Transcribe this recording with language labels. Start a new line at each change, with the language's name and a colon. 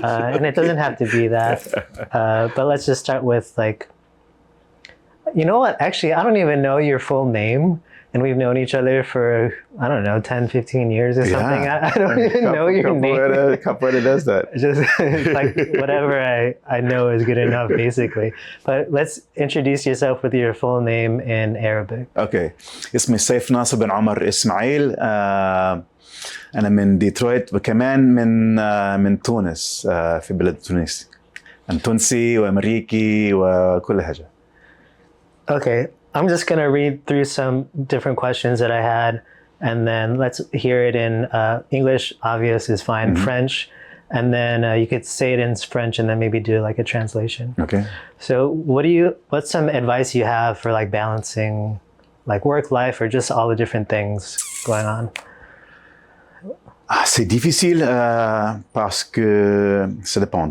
English: And it doesn't have to be that. But let's just start with like. You know what? Actually, I don't even know your full name. and we've known each other for, I don't know, 10, 15 years or something. I don't even know your name. Capoeira does that. Just it's like whatever I know is good enough, basically. But let's introduce yourself with your full name in Arabic.
Arabic: اوكي اسمي سيف ناصر بن عمر اسماعيل انا من ديترويت وكمان من تونس في بلد تونس انا تونسي وامريكي وكل حاجه.
English: Okay, I'm just gonna read through some different questions that I had, and then let's hear it in English. Obvious is fine. French, and then you could say it in French, and then maybe do like a translation. Okay. So, what's some advice you have for like balancing, like work life or just all the different things going on?
French: C'est difficile parce que ça dépend.